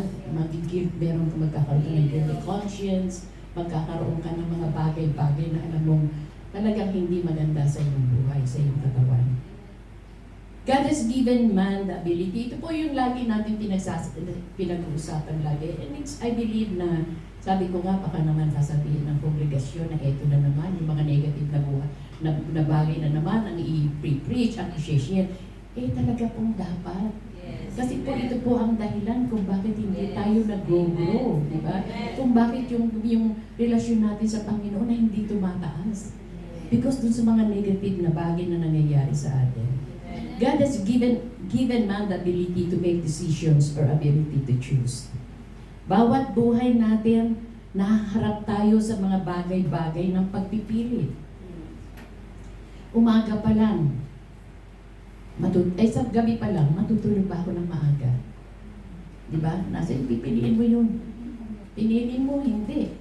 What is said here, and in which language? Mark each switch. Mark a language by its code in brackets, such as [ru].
[tl] Meron kang magkakaroon ka ng guilty conscience, magkakaroon ka ng mga bagay-bagay na alam mong talagang hindi maganda sa iyong buhay, sa iyong katawan. [en] God has given man the ability. [tl] Ito po yung lagi natin pinag-uusapan lagi. [en] And I believe [tl] na, sabi ko nga, baka naman sasabihin ng kongregasyon na eto na naman, yung mga negative na buhay, na bagay na naman, ang i-preach, ang i-share. Talaga pong dapat. Yes. Kasi po ito po ang dahilan kung bakit hindi tayo tayo nag-grow, di ba? Kung bakit yung relasyon natin sa Panginoon na hindi tumataas. Because dun sa mga negative na bagay na nangyayari sa atin. [en] God has given man the ability to make decisions or ability to choose. [tl] Bawat buhay natin, nahaharap tayo sa mga bagay-bagay ng pagpipili. Umaga pa lang, sa gabi pa lang, matutulog ba ako ng maaga? Diba? Nasa pipiliin mo yun. Pinili mo, hindi.